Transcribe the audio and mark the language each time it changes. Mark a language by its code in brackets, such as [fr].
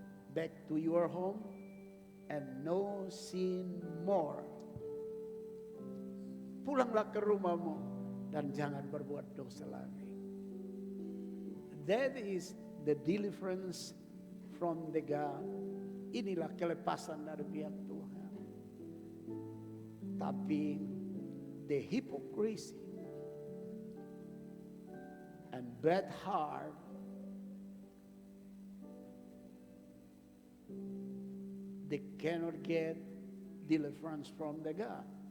[en] Back to your home and no sin more. [id] Pulanglah ke rumahmu dan jangan berbuat dosa lagi. [en] That is the deliverance from the God. [id] Inilah kelepasan dari pihak Tuhan. Tapi [en] the hypocrisy and bad heart they cannot get deliverance from the God.